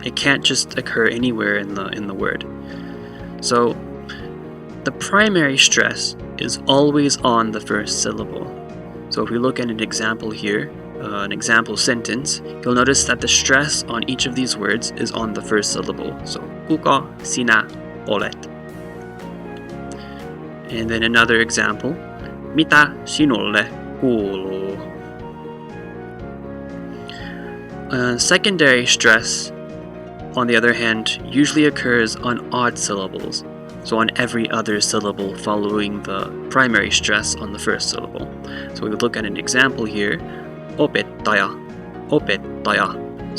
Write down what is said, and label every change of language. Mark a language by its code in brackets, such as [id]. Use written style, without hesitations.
[en] It can't just occur anywhere in the word. So the primary stress is always on the first syllable. So if we look at an example here, an example sentence, you'll notice that the stress on each of these words is on the first syllable. [fi] So kuka, sinä, olet. [en] And then another example, [fi] mitä sinulle kuuluu? [en] Secondary stress, on the other hand, usually occurs on odd syllables, so on every other syllable following the primary stress on the first syllable. So we would look at an example here, opettaja, opettaja.